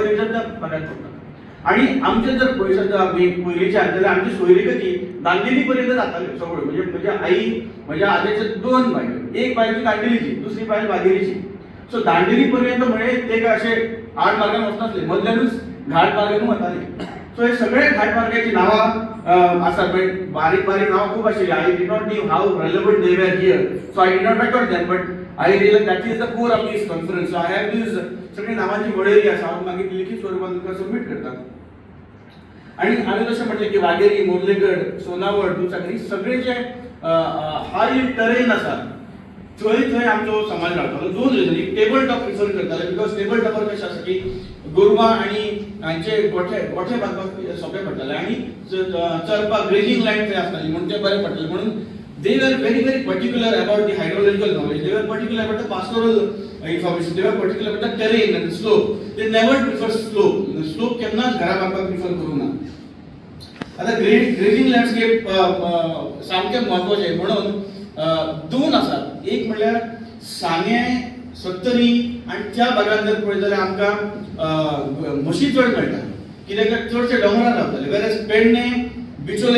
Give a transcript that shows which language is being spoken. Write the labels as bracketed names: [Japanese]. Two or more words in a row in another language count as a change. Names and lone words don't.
[Konkani] देवीच्या त्या भागात पडटा आणि आमचे जर पयसाच्या पयलींचे जाल्यार आमची सोयरीगती दांडेली पर्यंत जाताल्यो सगळ्यो म्हणजे म्हज्या आई म्हज्या आजयचे दोन बायल्यो एक बायल दांडेलीची दुसरी बायल वाघेरीची सो दांडेली पर्यंत म्हणजे ते काय असे आड मार्गान वचनासले मदल्यानूच घाट मार्गान वताले सो हे सगळे घाट मार्गाची नांवां आसात म्हणजे बारीक बारीक नांवां खूब आशिल्लीं [English] I did not knew how relevant they were here so I did not record them but I really that is the core of this conference so I have these [Konkani] सगळी नांवांची वळेरी आसा हांव मागीर लिखीत स्वरुपांत तुमकां सबमीट करता आणि हांवें जशें म्हटलें की वाघेरी मोर्लेगड सोनावळ दुचाकरी सगळे जे [English] high terrain [Konkani] आसा थंय आमचो समाज रावतालो दोन रिजन एक [English] table top [Konkani] प्रिफर करताले [English] because table topar [Konkani] कशें आसा की गोरवां आनी हांचे गोठे बांदपाक सोंपें पडटालें आनी चरपाक [English] grazing land [Konkani] थंय आसताली म्हणून तें बरें पडटालें म्हणून [English] they were very particular about the hydrological knowledge. They were particular about the pastoral information. They were particular about the terrain and the slope. They never prefer slope. The slope [Konkani] केन्नाच घरा बांदपाक प्रिफर करूंक ना. आता [English] grazing landscape [Konkani] सामकें महत्वाचें म्हणून दोन आसात एक म्हणल्यार सांगे सत्तरी आनी त्या भागांत जर पळयत जाल्यार आमकां म्हशी चड मेळटा कित्याक चडशे डोंगरार रावताले वेरएज पेडणे बिचोले